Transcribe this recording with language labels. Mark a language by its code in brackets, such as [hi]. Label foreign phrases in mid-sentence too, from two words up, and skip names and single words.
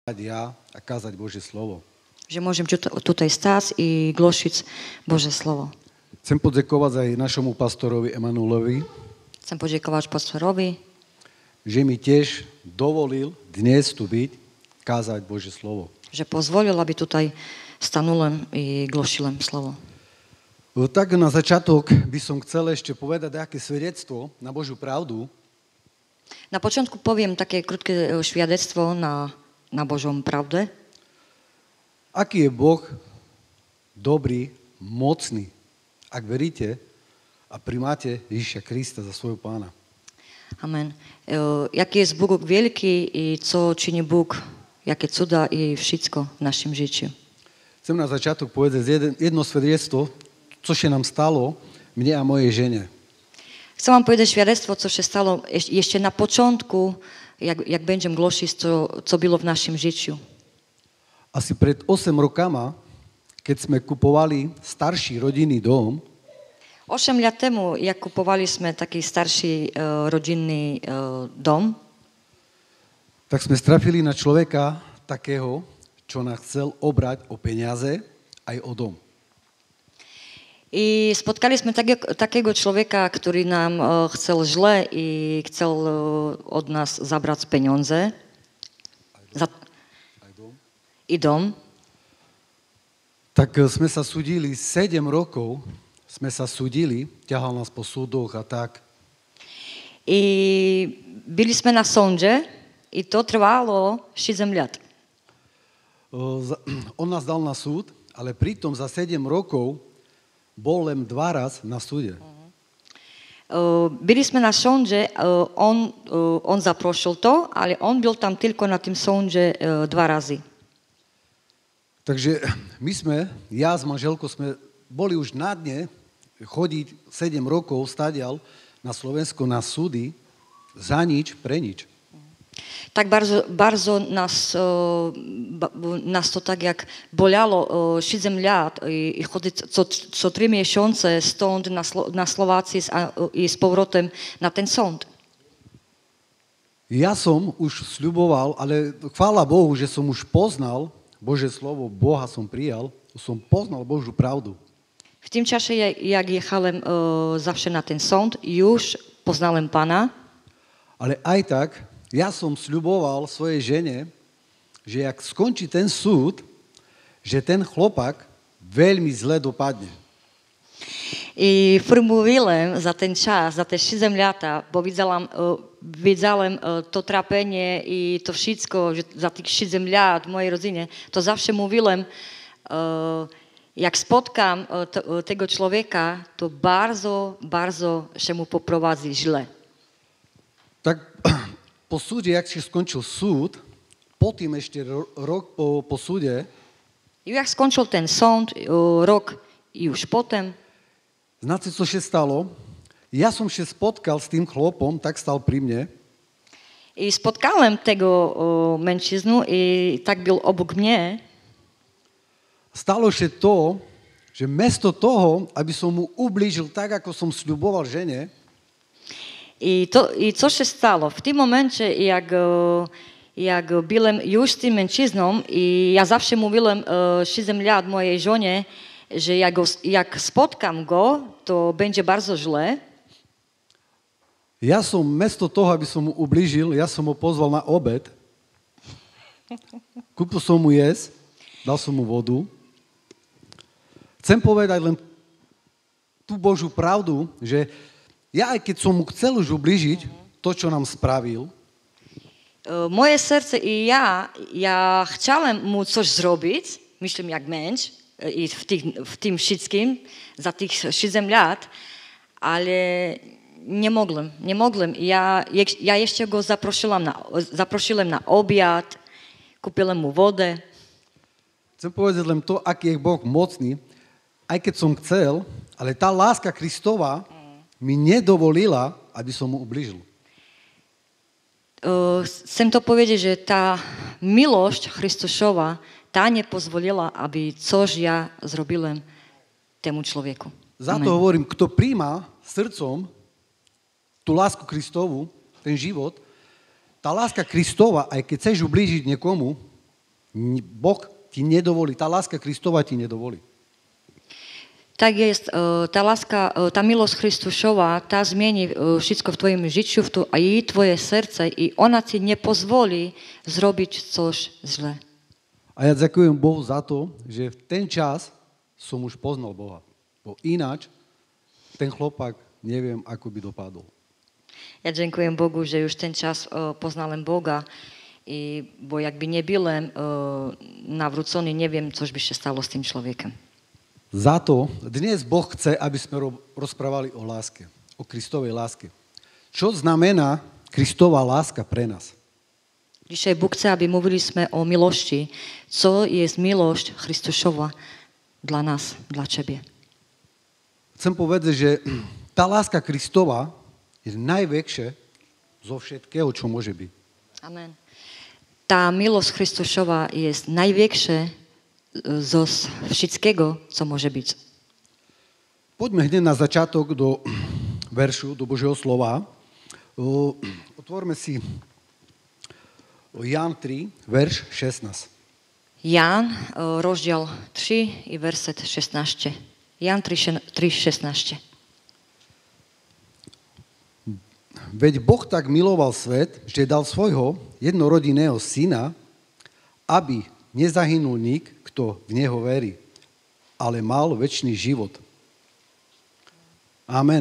[sk] ja a kázať Božie slovo. [pl] Že môžem tutaj stať i głosić Boże Słowo. [sk] Chcem poďakovať aj našemu pastorovi Emanuelovi, [pl] Chcę podziękować pastorowi, [sk] že mi tiež dovolil dnes tu byť, kázať Božie slovo. [pl] że pozwolił, aby tutaj stanąłem i głosiłem Słowo. [sk] Tak na začiatok by som chcel ešte povedať aké svedectvo na Božiu pravdu. [pl] Na początku powiem takie krótkie świadectwo na Bożą prawdę. [sk] Aký je Boh dobrý, mocný, ak veríte a primáte Ježiša Krista za svojho pána. Amen. [pl] Jaki jest Bóg wielki i co czyni Bóg, jakie cuda i wszystko w naszym życiu. [sk] Chcem na začiatok povedať jedno svedectvo, [pl] co się [sk] nám stalo, mne a mojej žene. [pl] Chcę wam powiedzieć świadectwo, co się stało jeszcze na początku, jak będziemy głosić, co było w naszym życiu. [sk] Asi pred 8 rokama, keď sme kupovali starší rodinný dom, [pl] 8 lat temu, jak kupowaliśmy taki starszy rodzinny dom, [sk] tak sme strafili na človeka takého, čo nás chcel obrať o peniaze aj o dom. [pl] i spotkaliśmy takiego człowieka, który nam chciał źle i chciał od nas zabrać pieniądze i dom. [sk] Tak sme sa súdili 7 rokov, ťahal nás po súdoch a tak. [pl] I byliśmy na sądzie i to trwało 7 lat. [sk] On nás dal na súd, ale pritom za 7 rokov bol len 2 raz na súde. [pl] Byliśmy na sądzie, on zaprosił to, ale on był tam tylko na tym sądzie 2 razy. [sk] Takže ja s manželkou sme boli už na dne chodiť 7 rokov stadial na Slovensko na súdy za nič, pre nič. [pl] Tak bardzo nas to tak jak bolało 7 lat i chodzić co 3 miesiące stąd na Słowację i z powrotem na ten sąd. [sk] Ja som už sľuboval, ale chvála Bohu, že som už poznal Bože slovo, Boha som prijal, som poznal Božiu pravdu. [pl] W tym czasie, jak jechałem zawsze na ten sąd, już poznałem Pana. [sk] Ale aj tak, ja som sľuboval svojej žene, že jak skončí ten súd, že ten chlopak veľmi zle dopadne. [pl] I formuliłem za ten czas, za te 7 lata, bo widziałem to trapienie i to wszystko, że za tych 7 lat w mojej rodzinie, to zawsze mówiłem, jak spotkam tego człowieka, to bardzo się mu poprowadzi źle. [sk] Tak po súde, [pl] jak się [sk] skončil súd, potom ešte rok po súde, [pl] I jak skończył ten sąd, rok i już potem, [sk] znáte, co się stalo? Ja som się spotkal s tým chlopom, tak stal pri mne. [pl] i spotkałem tego mężczyznę i tak był obok mnie. [sk] Stalo się to, že mesto toho, aby som mu ublížil tak, ako som sľuboval žene, [pl] I co się stało? W tym momencie, jak byłem już z tym mężczyzną i ja zawsze mówiłem 7 lat mojej żonie, że jak spotkam go, to będzie bardzo źle. [sk] ja som mesto toho, aby som mu ublížil, ja som ho pozval na obed, kúpil som mu jesť, dal som mu vodu. Chcem povedať len tú Božiu pravdu, že ja aj keď som mu chcel už ublížiť to, čo nám spravil, [pl] Moje serce i ja chciałem mu coś zrobić, myślę jak męż, i w tym wszystkim, za tych 7 lat, ale nie mogłem. Ja jeszcze go zaprosiłem na obiad, kupiłem mu wodę. [sk] chcem povedať len to, aký je Boh mocný, aj keď som chcel, ale tá láska Kristova mi nedovolila, aby som mu ublížil. [pl] Chcę to powiedzieć, że ta miłość Chrystusowa, ta nie pozwoliła, aby coś ja zrobiłem temu człowieku. [sk] Za to hovorím, kto príjma srdcom tú lásku Kristovu, ten život, tá láska Kristova, aj keď chceš ublížiť niekomu, Boh ti nedovolí, tá láska Kristova ti nedovolí. [pl] Tak jest, [sk] tá láska, tá milosť Chrystušova, tá zmieni všetko v tvojom žičiu, a i tvoje srdce, i ona ti nepozvolí zrobiť coś zle. A ja ďakujem Bohu za to, že v ten čas som už poznal Boha. Bo ináč ten chlopak neviem, ako by dopadol. Ja ďakujem [pl] Bogu, že už ten čas poznałem Boga, bo jakby nie byłem nawrócony, nie wiem, což by się stało z tym człowiekiem. [sk] Za to dnes Boh chce, aby sme rozprávali o láske, o Kristovej láske. Čo znamená Kristova láska pre nás? [pl] Dzisiaj Bóg chce, aby mówiliśmy o miłości. Co jest miłość Chrystusowa dla nas, dla Ciebie? [sk] Chcem povedať, že tá láska Kristova je najväčšia zo všetkého, čo môže byť. Amen. [pl] Ta miłość Chrystusowa jest największa zo wszystkiego, co może być. [sk] Poďme hneď na začiatok do veršu, do Božieho slova. Otvorme si Ján 3, verš 16. [pl] Jan, rozdział 3 i werset 16. Jan 3:16. [sk] Veď Boh tak miloval svet, že dal svojho jednorodinného syna, aby nezahynul nik, kto v neho verí, ale mal večný život. Amen.